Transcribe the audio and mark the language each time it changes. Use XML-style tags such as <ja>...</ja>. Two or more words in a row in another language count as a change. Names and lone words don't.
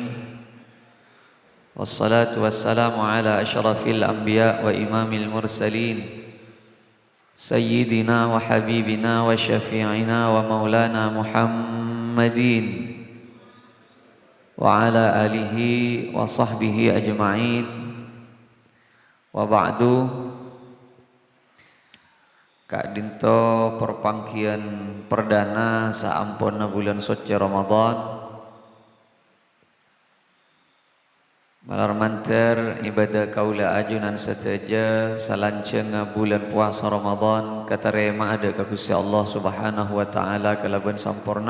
<ar>والصلاة والسلام على أشرف الأنبياء وإمام المرسلين. سيدنا وحبيبنا وشفيعنا ومولانا محمد وعلى آله وصحبه أجمعين. وبعد.</ar> <mad>Kak dinto perpangkian perdana saampun bulan suci Ramadan. Malar manter ibadah kaula ajunan seteja salanceng bulan puasa Ramadan katarema ada ka Gusti Allah</mad> <ar>سبحانه وتعالى</ar> <mad>kalaban sampurna.</mad>